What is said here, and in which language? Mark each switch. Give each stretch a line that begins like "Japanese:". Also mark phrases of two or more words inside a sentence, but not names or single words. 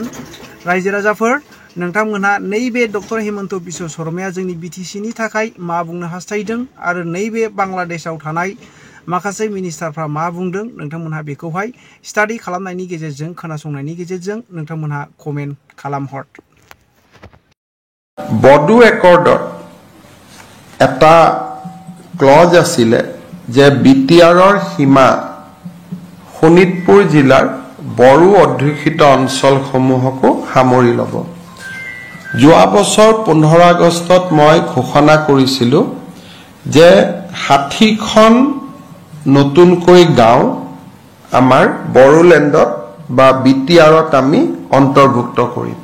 Bodo: रायजो राजाफोर नोंथांमोनहा नैबे डक्टर हिमन्त बिश्व शर्माया जोंनि बिटिसिनि थाखाय मा बुंनो हास्थायदों आरो नैबे बांलादेशआव थानाय माखासे मिनिस्टारफ्रा मा बुंदों नोंथांमोनहा बेखौहाय स्टाडि खालामनायनि गेजेरजों खोनासंनायनि गेजेरजों नोंथांमोनहा कमेन्ट खालामहर।
Assamese: বডো একৰ্ডত এটা ক্লজ আছিলে যে বিটিআৰৰ সীমা শোণিতপুৰ জিলাৰ বড়ো অধ্যুষিত অঞ্চলসমূহকো সামৰি ল'ব। যোৱা বছৰ 15 আগষ্টত মই ঘোষণা কৰিছিলোঁ যে 60খন নতুনকৈ গাঁও আমাৰ বড়োলেণ্ডত বা বিটিআৰত আমি অন্তৰ্ভুক্ত কৰিম।